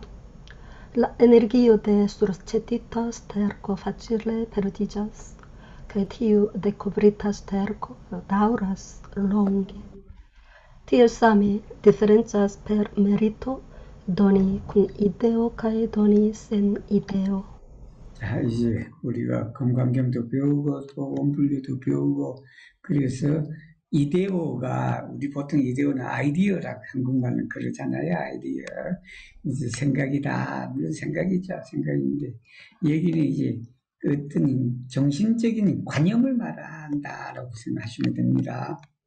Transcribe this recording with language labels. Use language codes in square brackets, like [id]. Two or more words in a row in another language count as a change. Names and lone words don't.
[eo] La energio de surĉetita sterko facile perdiĝas, kaj tiu dekovrita sterko daŭras longe. Tiel same diferencas per merito doni kun ideo kaj doni sen ideo. [ko] 자, 이제 우리가 금강경도 배우고 또 원불교도 배우고 그래서 이데오가 우리 보통 이데오는 아이디어라고 한국말은 그러잖아요. 아이디어. 이제 생각이다. 물론 생각이죠. 생각인데 여기는 이제 어떤 정신적인 관념을 말한다라고 생각하시면 됩니다.